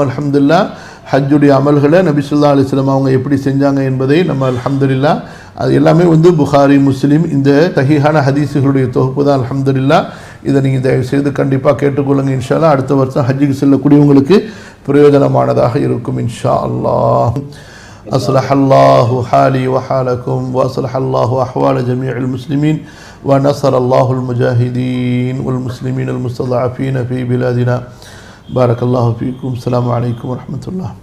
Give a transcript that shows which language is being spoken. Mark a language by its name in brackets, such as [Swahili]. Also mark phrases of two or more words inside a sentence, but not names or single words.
[Tamil] அல்ஹம்துலில்லாஹ் ஹஜ்ஜுடைய அமல்களை நபி [Arabic] صلى الله عليه وسلم [Tamil] அவங்க எப்படி செஞ்சாங்க என்பதை நம்ம அல்ஹம்துலில்லாஹ் அது எல்லாமே புகாரி முஸ்லிம் இந்த சஹீஹான ஹதீஸுகளுடைய தொகுப்பு தான். அல்ஹம்துலில்லாஹ் இதை நீங்கள் தயவு செய்து கண்டிப்பாக கேட்டுக்கொள்ளுங்க. [Arabic] إن شاء الله [Tamil] அடுத்த வருஷம் ஹஜ்ஜுக்கு செல்லக்கூடியவங்களுக்கு பிரயோஜனமானதாக இருக்கும் [Arabic] إن شاء الله. أصلح الله حالي وحالكم وأصلح الله أحوال جميع المسلمين ونصر الله المجاهدين والمسلمين المستضعفين في بلادنا. بارك الله فيكم. السلام عليكم ورحمة الله.